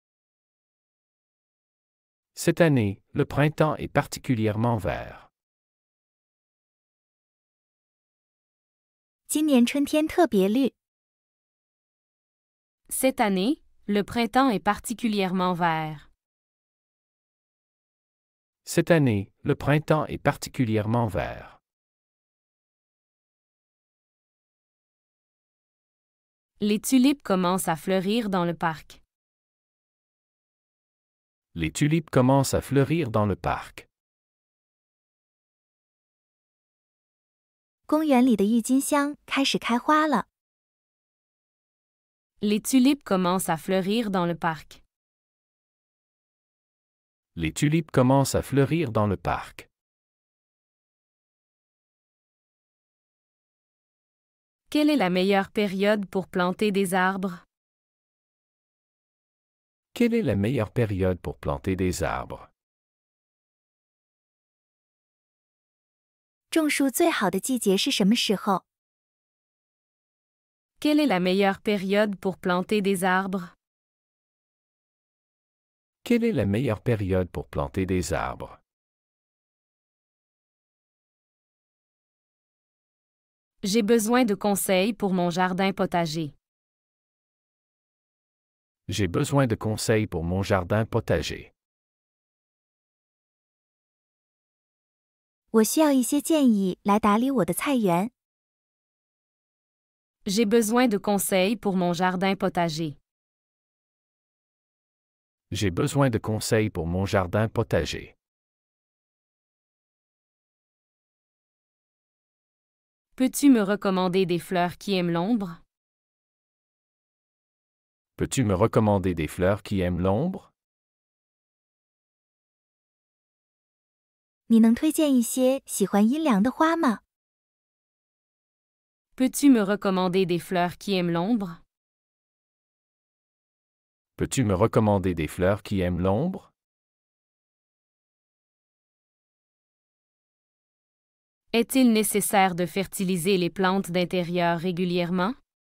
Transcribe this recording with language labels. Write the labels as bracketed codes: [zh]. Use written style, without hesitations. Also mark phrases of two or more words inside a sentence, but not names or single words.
[fr] Cette année, le printemps est particulièrement vert. [zh] 今年春天特别绿。 [fr] Cette année, le printemps est particulièrement vert. Cette année, le printemps est particulièrement vert. Les tulipes commencent à fleurir dans le parc. Les tulipes commencent à fleurir dans le parc. [zh] 公园里的郁金香开始开花了。 [fr] Les tulipes commencent à fleurir dans le parc. Les tulipes commencent à fleurir dans le parc. Quelle est la meilleure période pour planter des arbres? Quelle est la meilleure période pour planter des arbres? [zh] 种树最好的季节是什么时候？ [fr] Quelle est la meilleure période pour planter des arbres? Quelle est la meilleure période pour planter des arbres? J'ai besoin de conseils pour mon jardin potager. J'ai besoin de conseils pour mon jardin potager. [zh] 我需要一些建议来打理我的菜园。 [fr] J'ai besoin de conseils pour mon jardin potager. J'ai besoin de conseils pour mon jardin potager. Peux-tu me recommander des fleurs qui aiment l'ombre? Peux-tu me recommander des fleurs qui aiment l'ombre? [zh] 你能推荐一些喜欢阴凉的花吗？ [fr] Peux-tu me recommander des fleurs qui aiment l'ombre? Peux-tu me recommander des fleurs qui aiment l'ombre? Est-il nécessaire de fertiliser les plantes d'intérieur régulièrement?